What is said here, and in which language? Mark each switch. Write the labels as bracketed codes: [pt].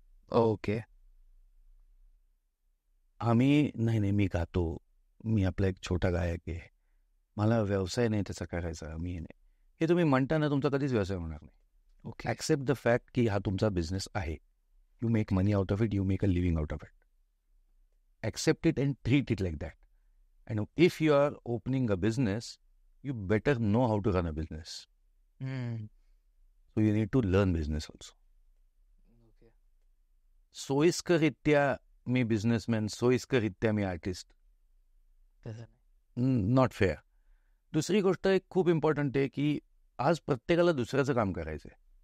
[mr] Okay. नाही मी गातो, मी आपला एक छोटा गायक आहे, मला व्यवसाय नाही त्याचा करायचा, मी नाही, हे तुम्ही म्हणता ना, तुमचा कधीच व्यवसाय होणार नाही. ओके. [en] accept the fact [mr] की हा तुमचा बिझनेस आहे. [en] You make money out of it, you make a living out of it. Accept it and treat it like that. And if you are opening a business, you better know how to run a business. So you need to learn business also. [mr] सोयीस्करित्या मी businessman, सोयीस्करित्या मी artist, [en] Not fair. [mr] दुसरी गोष्ट एक खूप important आहे की आज प्रत्येकाला दुसऱ्याचं काम करायचं आहे.